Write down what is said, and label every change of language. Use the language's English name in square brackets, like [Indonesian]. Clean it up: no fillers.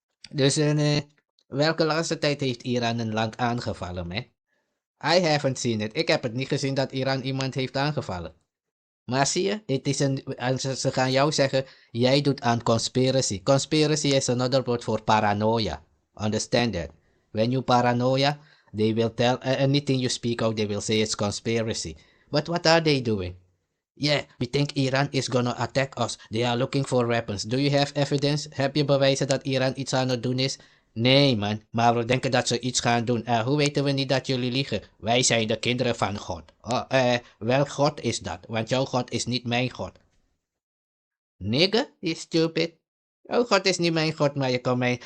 [Dutch] Dus welke laatste tijd heeft Iran een land aangevallen, man? [English] I haven't seen it. [Dutch] Ik heb het niet gezien dat Iran iemand heeft aangevallen. Maar zie je, ze gaan jou zeggen, jij doet aan conspiracy. [English] Conspiracy is another word for paranoia. Understand that? When you paranoia, they will tell anything you speak out, they will say it's conspiracy. But what are they doing? Yeah, we think Iran is gonna attack us. They are looking for weapons. Do you have evidence? [Dutch] Heb je bewijzen dat Iran iets aan het doen is? Nee man, maar we denken dat ze iets gaan doen. Hoe weten we niet dat jullie liegen? Wij zijn de kinderen van God. Welk God is dat? Want jouw God is niet mijn God. [English] Nigga, you stupid. [Dutch] Jouw God is niet mijn God, maar je kan mij...